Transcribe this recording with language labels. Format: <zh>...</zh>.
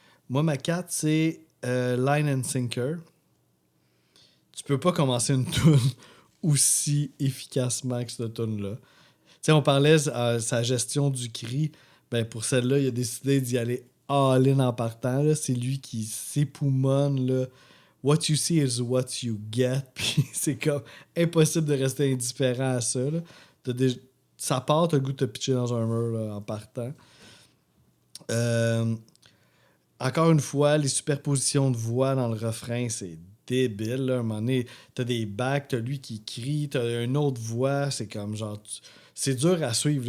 <fr>Moi, ma 4, c'est Line and Sinker. Tu peux pas commencer une tune aussi efficacement que cette tune-là. sais, on parlait de sa gestion du cri. Ben, pour celle-là, il a décidé d'y aller all-in en partant. Là. C'est lui qui s'époumonne. Là.</fr> <en>What you see is what you get.</en> <fr>Puis c'est comme impossible de rester indifférent à ça. Là. Ça part, t'as le goût de te pitcher dans un mur là, en partant. Encore une fois, les superpositions de voix dans le refrain, c'est débile. Là. À un moment donné, t'as des bacs, t'as lui qui crie, t'as une autre voix. C'est comme genre... C'est dur à suivre.</fr>